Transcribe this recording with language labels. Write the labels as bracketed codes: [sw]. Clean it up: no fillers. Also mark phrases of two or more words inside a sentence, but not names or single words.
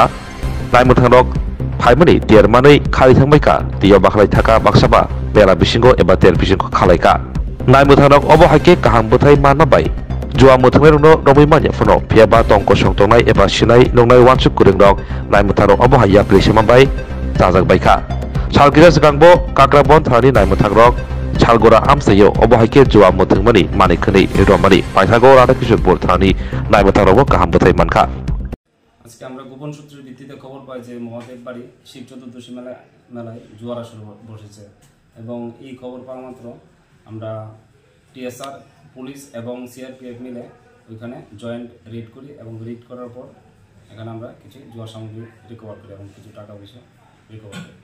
[trp] नायमुथांरक फाइमनि तेरमानै खालि थांबायका तियाव बाखलाय थाका बाक्साबा बेला बिसिंगो एबा तेर बिसिंगो खालायका नायमुथांरक अबहायके काहाम बोथाय मानमाबाय जुवा मुथांनाय रनो रमै मानिया फनो फियाबा तंक संतंनाय एबा सिनाय नंनाय वानसुक गुरुंरक नायमुथांरक अबहाया प्लेसेमाबाय जाजाकबायका सालगिरा सिगांबो काक्राबन थानि नायमुथांरक सालगोरा आमसायो अबहायके जुवा मुथांमनि मानिखनै रमानि पायथागो राधाकिशोरपुर थानि नायमुथांरक काहाम बोथाय मानखा [bn] আজকে আমরা গোপন সূত্রের ভিত্তিতে খবর পাই যে মহাদেব বাড়ি শিব চতুর্দশী মেলায় জুয়ার আসর বসেছে এবং এই খবর পাওয়া মাত্র আমরা টিএসআর পুলিশ এবং সিআরপিএফ মিলে ওইখানে [en] joint raid [bn] করি এবং রেড করার পর এখানে আমরা কিছু জুয়ার সামগ্রী রিকভার করি এবং কিছু টাকা পয়সা রিকভার করি।